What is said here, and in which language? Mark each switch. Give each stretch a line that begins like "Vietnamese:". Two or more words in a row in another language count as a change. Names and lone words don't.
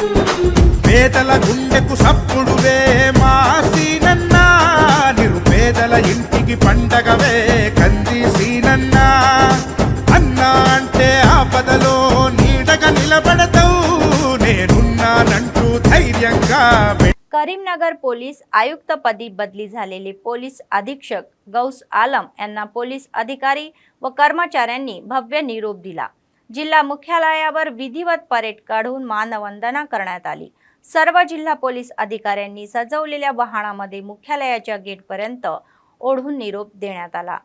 Telugu: పేదల గుండెకు సప్పుడువే మా సీనన్నా నిరుపేదల ఇంటికి పండగవే కంది సీనన్నా అన్నా అంటే ఆపదలో నీడగా निलबडताవు నేనున్నానంటూ ధైర్యంగా
Marathi: करीमनगर पोलीस आयुक्तपदी बदली झालेले पोलीस अधीक्षक गौस आलम यांना पोलीस अधिकारी व कर्मचाऱ्यांनी भव्य निरोप दिला। जिल्हा मुख्यालयावर विधिवत परेड काढून मानवंदना करण्यात आली। सर्व जिल्हा पोलीस अधिकाऱ्यांनी सजवलेल्या वाहनामध्ये मुख्यालयाच्या गेटपर्यंत ओढून निरोप देण्यात आला।